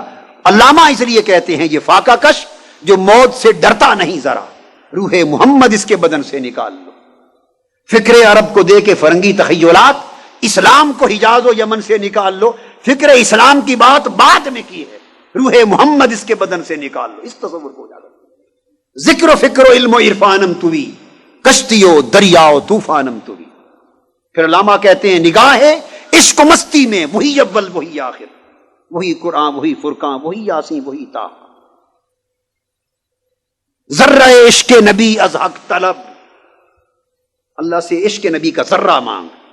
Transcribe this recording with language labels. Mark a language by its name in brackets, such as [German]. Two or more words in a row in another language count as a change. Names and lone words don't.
[Urdu] علامہ اس لیے کہتے ہیں یہ فاقہ کش جو موت سے ڈرتا نہیں ذرا، روح محمد اس کے بدن سے نکال لو، فکر عرب کو دے کے فرنگی تخیلات، اسلام کو حجاز و یمن سے نکال لو، فکر اسلام کی بات بعد میں کی ہے، روح محمد اس کے بدن سے نکال لو، اس تصور کو اجاگر۔ [Persian] ذکر و فکر و علم و عرفانم توی، کشتی و دریا و طوفانم توی۔ [Urdu] پھر علامہ کہتے ہیں نگاہ عشق و مستی میں وہی اول وہی آخر، وہی قرآن وہی فرقان وہی یاسین وہی طٰہٰ، [Persian] ذرہ عشق نبی از حق طلب، [Urdu] اللہ سے عشق نبی کا ذرہ مانگ۔